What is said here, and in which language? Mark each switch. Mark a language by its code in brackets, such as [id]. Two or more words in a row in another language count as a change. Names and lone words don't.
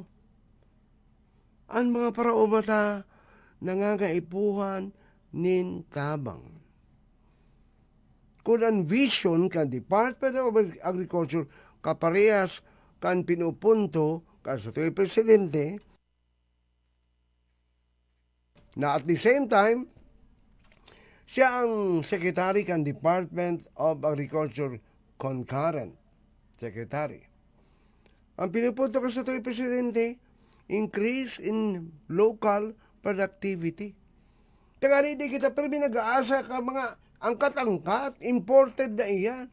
[bik] Ang mga paraumata, nangangaipuhan nin tabang. Kung ang vision kan Department of Agriculture kaparehas kan pinupunto sa tuwing presidente na [en] at the same time [bik] siya ang secretary kan Department of Agriculture [en] concurrent secretary. [bik] Ang pinupunto sa tuwing presidente, [en] increase in local productivity. [bik] Kaya hindi kita pero nag-aasa ka mga angkat-angkat, imported na iyan.